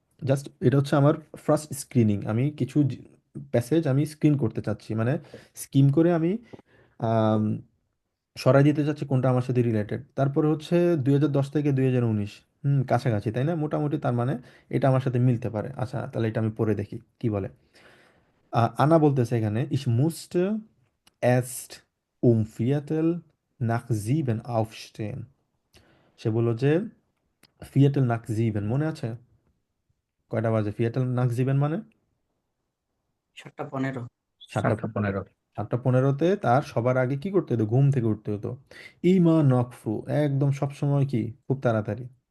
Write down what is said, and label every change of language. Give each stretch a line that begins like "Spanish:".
Bangla: Just এটা হচ্ছে আমার ফার্স্ট স্ক্রিনিং। আমি কিছু প্যাসেজ আমি স্ক্রিন করতে চাচ্ছি, মানে স্কিম করে আমি আম, সরাই দিতে চাচ্ছি কোনটা আমার সাথে রিলেটেড। তারপরে হচ্ছে 2010 থেকে 2019, কাছাকাছি, তাই না? মোটামুটি, তার মানে এটা আমার সাথে মিলতে পারে। আচ্ছা, তাহলে এটা আমি পড়ে দেখি কি বলে। আনা বলতেছে এখানে,
German: ich musste erst um Viertel nach 7 aufstehen.
Bangla: সে বললো যে ফিয়েটেল নাক জিবেন, মনে আছে কয়টা বাজে? ফিয়েটেল নাক জিবেন মানে 7টা 15। 7টা 7টা 15। 7টা 15-তে তার সবার আগে কি করতে হতো? ঘুম থেকে উঠতে হতো। ইমা নক ফ্রু, একদম সব সময় কি খুব তাড়াতাড়ি।